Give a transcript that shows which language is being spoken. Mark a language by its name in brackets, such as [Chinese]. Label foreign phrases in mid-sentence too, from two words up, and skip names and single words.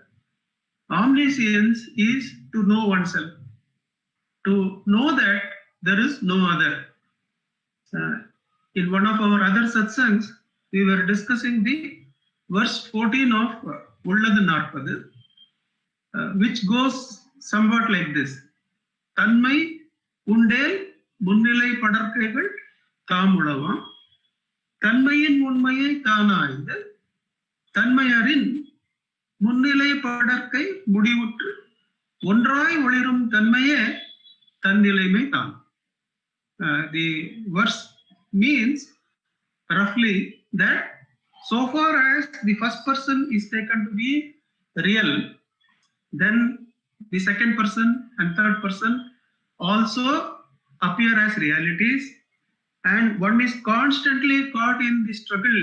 [English] Omniscience is to know oneself, to know that there is no other. In one of our other satsangs, we were discussing the verse 14 of Ulladu Narpadu, which goes somewhat like this. [Tamil] தன்மை உண்டேல் முன்னிலை படர்க்கைகள் தாமுளவாம் தன்மையின் உண்மையை தானாய்ந்து தன்மையரின் முன்னிலை படற்கை முடிவுற்று ஒன்றாய் ஒளிரும் தன்மையே தன்னிலைமை தான். The verse means roughly that so far as the first person is taken to be real, then the second person and third person also appear as realities, and one is constantly caught in the struggle.